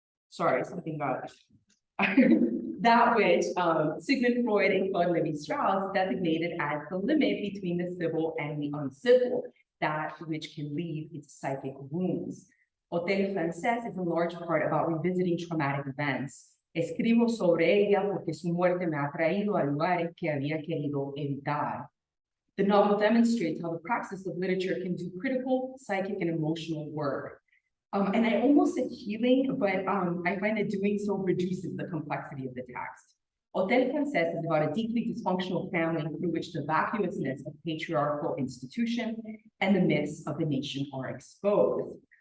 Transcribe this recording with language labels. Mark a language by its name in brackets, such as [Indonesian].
[English] Sorry, something got that which Sigmund Freud and Claude Lévi-Strauss designated as the limit between the civil and the uncivil, that which can leave its psychic wounds. Hotel Francés is in large part about revisiting traumatic events. [Spanish] Escribo sobre ella porque su muerte me ha traído a lugares que había querido evitar. [English] The novel demonstrates how the practice of literature can do critical, psychic, and emotional work. And I almost said healing, but I find that doing so reduces the complexity of the text. Hotel Francés is about a deeply dysfunctional family through which the vacuousness of patriarchal institutions and the myths of the nation are exposed.